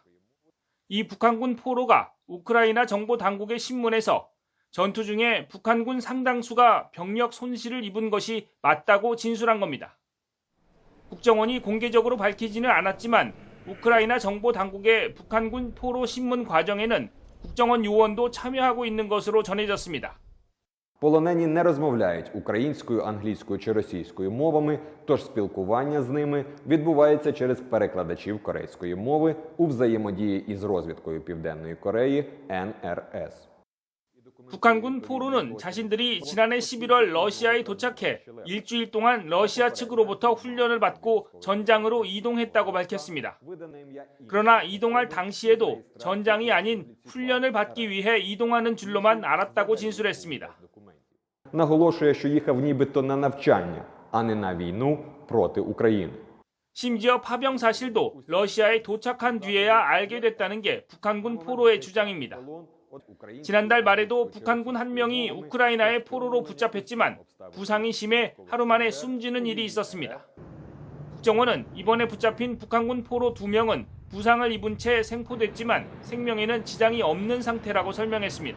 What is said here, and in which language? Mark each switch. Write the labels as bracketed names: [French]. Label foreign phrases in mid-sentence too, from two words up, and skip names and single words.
[Korean] 이 북한군 포로가 우크라이나 정보 당국의 신문에서 전투 중에 북한군 상당수가 병력 손실을 입은 것이 맞다고 진술한 겁니다. 국정원이 공개적으로 밝히지는 않았지만 우크라이나 정보 당국의 북한군 포로 신문 과정에는 국정원 요원도 참여하고 있는 것으로 전해졌습니다. [Ukrainian] Полонені не розмовляють українською, англійською чи російською мовами, тож спілкування з ними відбувається через перекладачів корейської мови у взаємодії із розвідкою Південної Кореї NRS. [Korean] 북한군 포로는 자신들이 지난해 11월 러시아에 도착해 일주일 동안 러시아 측으로부터 훈련을 받고 전장으로 이동했다고 밝혔습니다. 그러나 이동할 당시에도 전장이 아닌 훈련을 받기 위해 이동하는 줄로만 알았다고 진술했습니다. [Ukrainian] Наголошує, що їхав нібито на навчання, а не на війну проти України. [Korean] 심지어 파병 사실도 러시아에 도착한 뒤에야 알게 됐다는 게 북한군 포로의 주장입니다. 지난달 말에도 북한군 한 명이 우크라이나의 포로로 붙잡혔지만 부상이 심해 하루 만에 숨지는 일이 있었습니다. 국정원은 이번에 붙잡힌 북한군 포로 2명은 부상을 입은 채 생포됐지만 생명에는 지장이 없는 상태라고 설명했습니다.